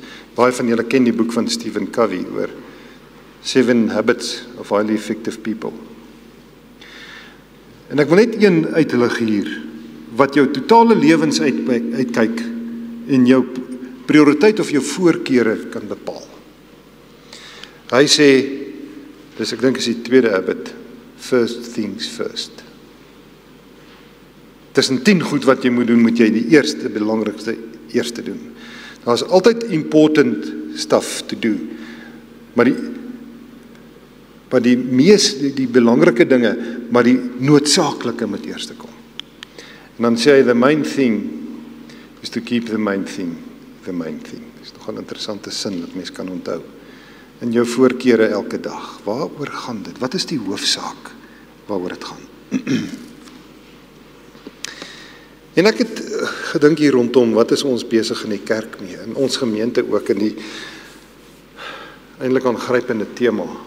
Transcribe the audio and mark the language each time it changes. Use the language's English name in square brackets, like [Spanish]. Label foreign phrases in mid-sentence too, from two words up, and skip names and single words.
[Afrikaans] Baie van julle ken die boek van Stephen Covey oor 7 Habits of Highly Effective People. En ek wil net een uitlig hier, wat jou totale lewens uitkyk en jou prioriteit of jou voorkeure kan bepaal. Hy sê, ek dink is die tweede habit, [English] first things first. [Afrikaans] Tussen 10 goed wat jy moet doen, moet jy die belangrikste eerste doen. Daar is altyd [English] important stuff to do, [Afrikaans] maar die belangrike dinge, maar die noodsaaklike moet eerste kom. En dan sê hy, [English] the main thing is to keep the main thing, the main thing. [Afrikaans] Dis nog 'n interessante sin wat mens kan onthou. In jou voorkeure elke dag, waaroor gaan dit? Wat is die hoofsaak waaroor dit gaan? En ek het gedink hier rondom, wat is ons besig in die kerk mee, in ons gemeente ook, in die eintlik aangrypende tema.